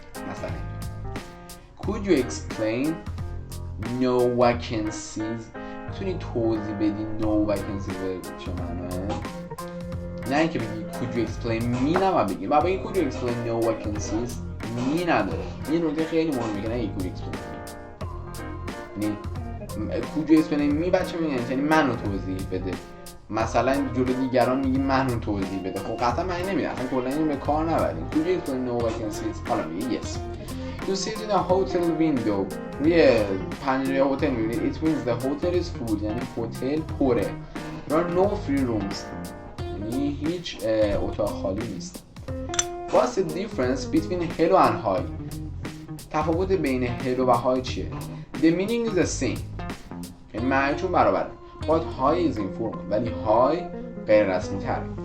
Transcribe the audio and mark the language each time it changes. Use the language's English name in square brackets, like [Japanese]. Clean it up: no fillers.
[Persian] مثلا [English] could you explain no vacancies؟ [Persian] میتونی توضیح بدی no vacancies چه معنیه؟ نه اینکه بگی [English] could you explain me، [Persian] نه بگی و بگی [English] could you explain no vacancies، [Persian] می نداره. این نکته خیلی مهمه که نه [English] could you explain me، [Persian] یعنی could you explain me بچه میگن یعنی منو توضیح بده. مثلا جلو دیگران میگی منو توضیح بده، خب قطعا معنی نمیده، اصلا کلا این به کار نبریم. [English] could you explain no vacancies؟ حالا میگه yes. to sit in a hotel window، [Persian] روی پنجره هتل میبینید [English] it means the hotel is full، [Persian] یعنی هتل پره. [English] there are no free rooms، [Persian] یعنی هیچ اتاق خالی نیست. [English] what's the difference between hello and hi؟ [Persian] تفاوت بین hello و hi چیه؟ [English] the meaning is the same، [Persian] یعنی معنیشون برابره. [English] but hi is informal، [Persian] ولی hi غیر رسمی تره.